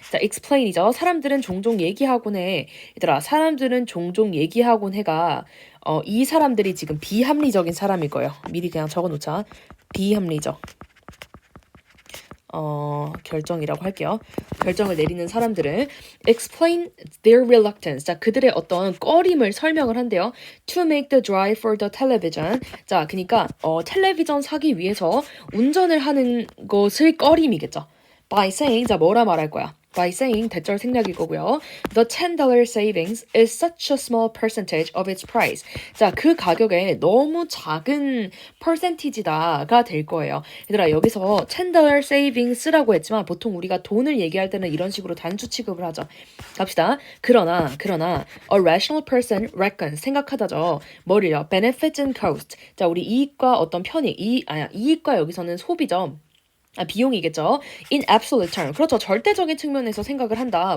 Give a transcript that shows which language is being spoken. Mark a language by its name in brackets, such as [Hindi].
[Korean] 자, explain이죠. 사람들은 종종 얘기하곤 해. 얘들아, 사람들은 종종 얘기하곤 해가 이 사람들이 지금 비합리적인 사람일 거예요. 미리 그냥 적어놓자. 비합리적. 결정이라고 할게요. 결정을 내리는 사람들은 [English] explain their reluctance. [Korean] 자, 그들의 어떤 꺼림을 설명을 한대요. [English] To make the drive for the television. [Korean] 자, 그러니까 텔레비전 사기 위해서 운전을 하는 것을 꺼림이겠죠. [English] By saying, [Korean] 자, 뭐라 말할 거야? By saying, 대절 생략일 거고요. [English] The $10 savings is such a small percentage of its price. [Korean] 자, 그 가격에 너무 작은 percentage다가 될 거예요. 얘들아, 여기서 $10 savings라고 했지만 보통 우리가 돈을 얘기할 때는 이런 식으로 단수 취급을 하죠. 갑시다. 그러나 [English] a rational person reckons [Korean] 생각하다죠. 뭐를요? [English] benefits and cost. [Korean] 자, 우리 이익과 어떤 편익, 이익과 여기서는 소비죠. 비용이겠죠. [English] In absolute term. [Korean] 그렇죠. 절대적인 측면에서 생각을 한다.